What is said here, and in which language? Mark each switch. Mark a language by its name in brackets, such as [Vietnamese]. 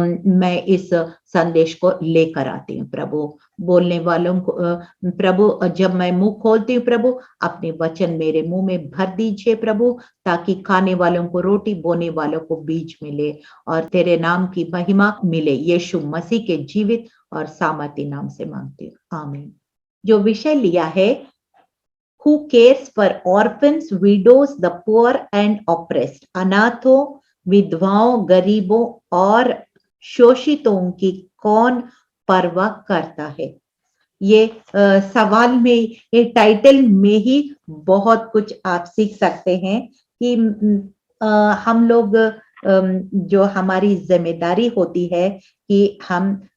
[Hindi] मैं इस संदेश को लेकर आती हूँ प्रभु। बोलने वालों को प्रभु, जब मैं मुंह खोलती हूँ प्रभु, अपने वचन मेरे मुंह में भर दीजिए प्रभु, ताकि खाने वालों को रोटी, बोने वालों को बीज मिले और तेरे नाम की महिमा मिले। यीशु मसीह के जीवित और सामर्थ्य नाम से मांगती हूँ, आमीन। जो विषय लिया है, [English] Who cares for orphans, widows, the poor and oppressed? [Hindi] अनाथों, विधवाओं, गरीबों और शोषितों की कौन परवाह करता है? ये सवाल में, ये टाइटल में ही बहुत कुछ आप सीख सकते हैं कि हम लोग जो हमारी जिम्मेदारी होती है कि हम